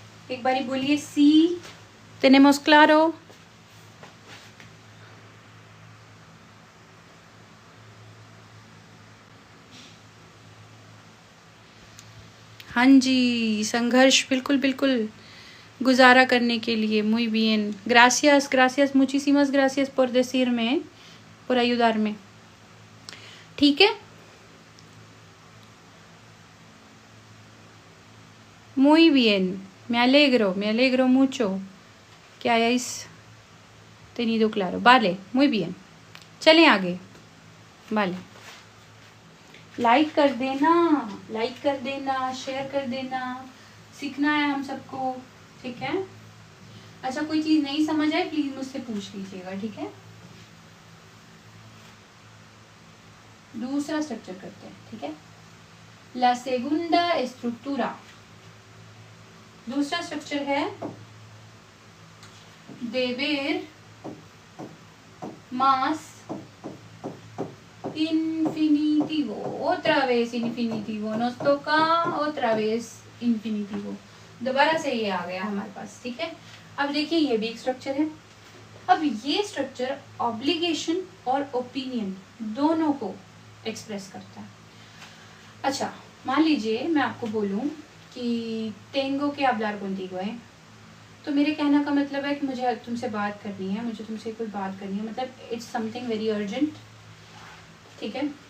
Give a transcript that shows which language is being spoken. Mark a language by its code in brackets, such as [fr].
[hi] एक बारी बोलिए सी, [es] tenemos claro। [hi] हाँ जी, संघर्ष, बिल्कुल बिल्कुल, गुजारा करने के लिए। [es] muy bien, gracias, gracias, muchísimas gracias por decirme, por ayudarme, [hi] ठीक है। [es] muy bien, me alegro mucho que hayáis tenido claro, vale, muy bien। [hi] चलें आगे, [es] vale, [hi] लाइक कर देना, शेयर कर देना, सीखना है हम सबको, ठीक है। अच्छा, कोई चीज नहीं समझ आए प्लीज मुझसे पूछ लीजिएगा, ठीक है। दूसरा स्ट्रक्चर करते हैं, ठीक है। [es] La segunda estructura, [hi] दूसरा स्ट्रक्चर है [es] deber más infinitivo, otra vez infinitivo, nos toca otra vez infinitivo, [hi] दोबारा से ये आ गया हमारे पास, ठीक है। अब देखिए, ये भी एक स्ट्रक्चर है। अब ये स्ट्रक्चर ऑब्लिगेशन और ओपिनियन दोनों को एक्सप्रेस करता है। अच्छा, मान लीजिए मैं आपको बोलूं कि टेंगो के [es] hablar contigo [hi] है, तो मेरे कहने का मतलब है कि मुझे तुमसे बात करनी है, मुझे तुमसे कोई बात करनी है, मतलब इट्स समथिंग वेरी अर्जेंट, ठीक है।